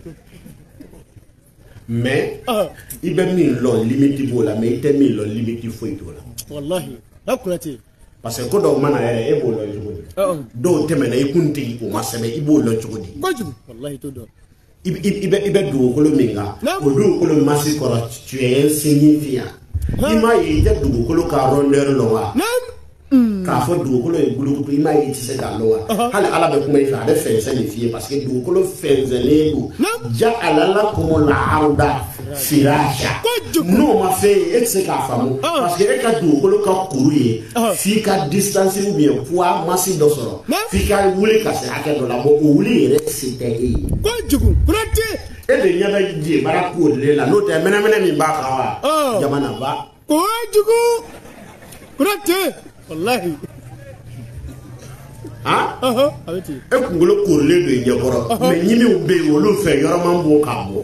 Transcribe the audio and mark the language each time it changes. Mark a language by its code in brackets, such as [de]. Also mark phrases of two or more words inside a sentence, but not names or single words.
[fr] mais i [bm] bɛ min lɔn limite b'o la mais i tɛ min lɔn limite foyi t'o la wallahi Kurate parce que ko dɔw mana yɛrɛ e b'o lɔn cogo di dɔw tɛmɛna i kun tigi o ma sɛbɛn i b'o lɔn cogo di kojugu wallahi t'o dɔn i bɛ dugukolo min kan o dugukolo masi kɔrɔ [fr] tu es insignifiant [bm] i m'a ye i tɛ dugukolo ka rondeur lɔn wa k'a fɔ dugukolo ye bulukutu i m'a ye i tɛ se k'a lɔn wa hali ala bɛ kuma i fɛ a bɛ fɛnsɛn de f'i ye [fr] parce que [bm] dugukolo fɛnsɛnlen don [ar] جعل لكم الأرض فراشا [bm] n'o ma fɛ e tɛ se k'a faamu [fr] parce que [bm] e ka dugukolo ka kuru ye f'i ka [fr] distance ou bien poids masse [bm] dɔ sɔrɔ f'i ka wuli ka se hakɛ dɔ la bon o wuli yɛrɛ se tɛ e ye kojugu Kurate e de ɲɛ bɛ je baara ko de la n'o tɛ mɛnɛmɛnɛ min b'a kan wa jamana ba kojugu Kurate wallahi e kunkolo korilen don i ɲɛkɔrɔ mais ɲimiw bɛ yen olu fɛ yɔrɔman b'o k'a bɔ